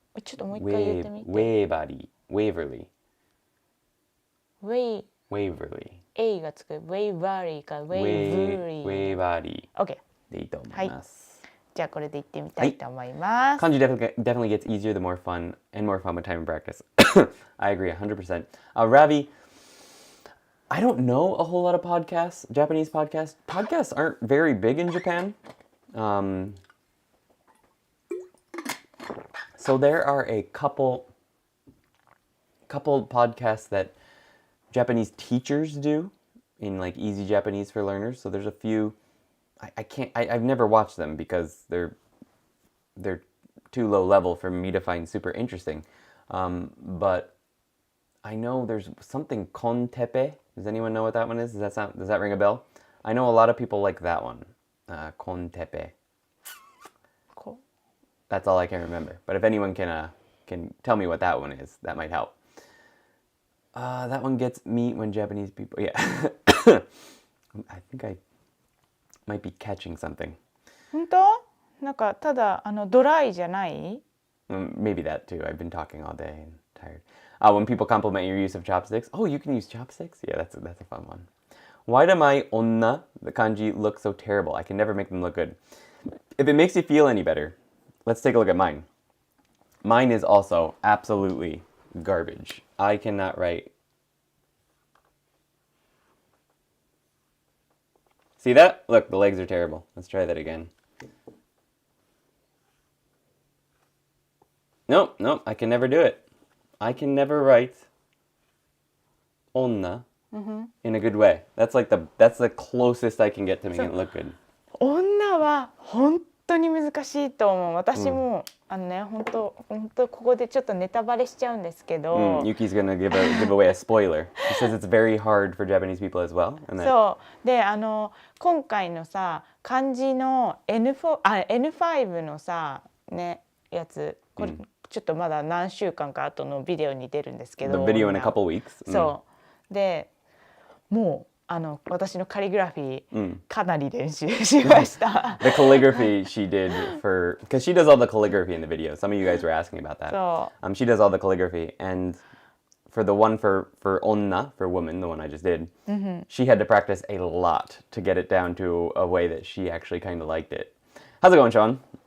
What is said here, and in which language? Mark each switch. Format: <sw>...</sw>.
<ja>ちょっともう一回言ってみて。ウェイバリー。ウェイバリー。ウェイ。ウェイバリー。 A がつく。ウェイバリーか。ウェイブリー。ウェイバリー。 OK。でいいと思います。じゃあこれでいってみたいと思います。</ja> <en>Kanji definitely gets easier the more fun and more fun with time and practice. I agree 100%. Ravi, I don't know a whole lot of podcasts, Japanese podcasts. Podcasts aren't very big in Japan. So there are a couple podcasts that Japanese teachers do in like Easy Japanese for Learners. So there's a few. I've never watched them because they're too low level for me to find super interesting. But I know there's something Kontepe. Does anyone know what that one is? Does that ring a bell? I know a lot of people like that one. Kontepe. Cool. That's all I can remember. But if anyone can tell me what that one is, that might help. That one gets me when Japanese people. Yeah. I think I might be catching something.</en> <ja>本当？なんかただドライじゃない？</ja> <en>Maybe that too. I've been talking all day and tired. When people compliment your use of chopsticks. Oh, you can use chopsticks? Yeah, that's a fun one. Why do my onna, the kanji, look so terrible? I can never make them look good. If it makes you feel any better, let's take a look at mine. Mine is also absolutely garbage. I cannot write. See that? Look, the legs are terrible. Let's try that again. Nope, I can never do it. I can never write onna in a good way. That's the closest I can get to making it look good.</en> <ja>女は本当に難しいと思う。私も、本当ここでちょっとネタバレしちゃうんですけど。</ja> <en>Yuki's gonna give away a spoiler. She says it's very hard for Japanese people as well.</en> <ja>そうで今回のさ漢字の N5 のさねやつこれ、ちょっとまだ何週間か後のビデオに出るんですけど。</ja> <en>The video in a couple weeks.</en> <ja>そうでもう私のカリグラフィーかなり練習しました。</ja> <en>The calligraphy she did because she does all the calligraphy in the video. Some of you guys were asking about that. She does all the calligraphy, and for the one for onna, for woman, the one I just did, she had to practice a lot to get it down to a way that she actually kind of liked it. How's it going, Sean?</en>